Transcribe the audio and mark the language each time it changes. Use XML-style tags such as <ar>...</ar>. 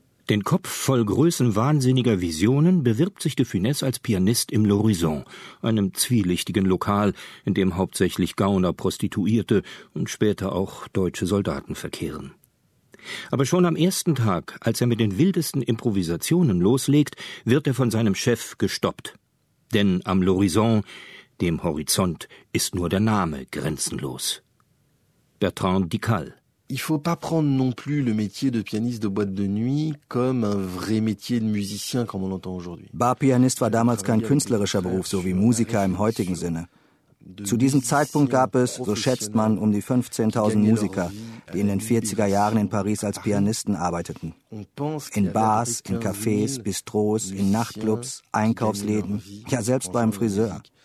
<de>Den Kopf voll größenwahnsinniger Visionen bewirbt sich de Funès als Pianist im L'Horizon, einem zwielichtigen Lokal, in dem hauptsächlich Gauner, Prostituierte und später auch deutsche Soldaten verkehren. Aber schon am ersten Tag, als er mit den wildesten Improvisationen loslegt, wird er von seinem Chef gestoppt. Denn am L'Horizon, dem Horizont, ist nur der Name grenzenlos. Bertrand Dical.</de> <fr>Il faut pas prendre non plus le métier de pianiste de boîte de nuit comme un vrai métier de musicien comme on l'entend aujourd'hui.</fr> <de>Barpianist war damals kein künstlerischer Beruf, so wie Musiker im heutigen Sinne. Zu diesem Zeitpunkt gab es, so schätzt man, um die 15.000 Musiker, die in den 40er Jahren in Paris als Pianisten arbeiteten. In Bars, in Cafés, Bistros, in Nachtclubs, Einkaufsläden, ja selbst beim Friseur.</de>